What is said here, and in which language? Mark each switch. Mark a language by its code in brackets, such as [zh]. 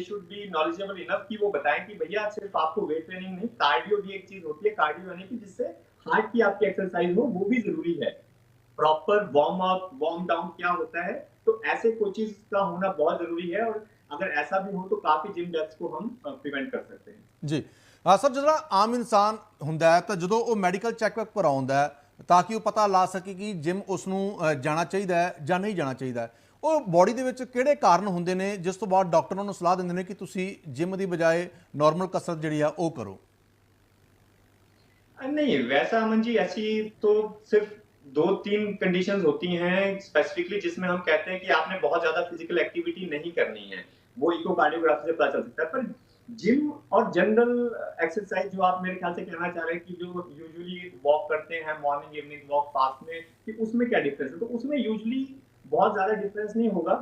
[en] they should be knowledgeable enough [hi] कि वो बताएं कि भैया सिर्फ आपको वेट ट्रेनिंग नहीं, कार्डियो भी एक चीज होती है। कार्डियो यानी कि जिससे हार्ट की आपकी एक्सरसाइज हो, वो भी जरूरी है। Proper warm up, warm down क्या होता है, तो ऐसे कोचेस का होना बहुत जरूरी है। और अगर ऐसा भी हो तो काफी जिम डेथ्स को हम प्रिवेंट कर सकते हैं। [pa] ਜੀ ਸਰ, ਜਿਹੜਾ ਆਮ ਇਨਸਾਨ ਹੁੰਦਾ ਹੈ ਤਾਂ ਜਦੋਂ ਉਹ ਮੈਡੀਕਲ ਚੈੱਕਅਪ ਕਰਾਉਂਦਾ ਹੈ ਤਾਂ ਕਿ ਉਹ ਪਤਾ ਲਾ ਸਕੇ ਕਿ ਜਿਮ ਉਸ ਨੂੰ ਜਾਣਾ ਚਾਹੀਦਾ ਹੈ ਜਾਂ ਨਹੀਂ ਜਾਣਾ ਚਾਹੀਦਾ, ਉਹ ਬੋਡੀ ਦੇ ਵਿੱਚ ਕਿਹੜੇ ਕਾਰਨ ਹੁੰਦੇ ਨੇ ਜਿਸ ਤੋਂ ਬਾਅਦ ਡਾਕਟਰਾਂ ਨੂੰ ਸਲਾਹ ਦਿੰਦੇ ਨੇ ਕਿ ਤੁਸੀਂ ਜਿਮ ਦੀ ਬਜਾਏ ਨਾਰਮਲ ਕਸਰਤ ਜਿਹੜੀ ਆ ਉਹ ਕਰੋ। [hi] नहीं वैसा अमन जी, ऐसी तो सिर्फ 2-3 कंडीशंस होती हैं स्पेसिफिकली जिसमें हम कहते हैं कि आपने बहुत ज्यादा फिजिकल एक्टिविटी नहीं करनी है। वो इकोकार्डियोग्राफी से पता चल सकता है। पर जिम और जनरल एक्सरसाइज जो आप मेरे ख्याल से कहना चाह रहे हैं कि जो यूजुअली वॉक करते हैं मॉर्निंग इवनिंग वॉक फास्ट में, कि उसमें क्या डिफरेंस है, तो उसमें यूजुअली बहुत ज्यादा डिफरेंस नहीं होगा।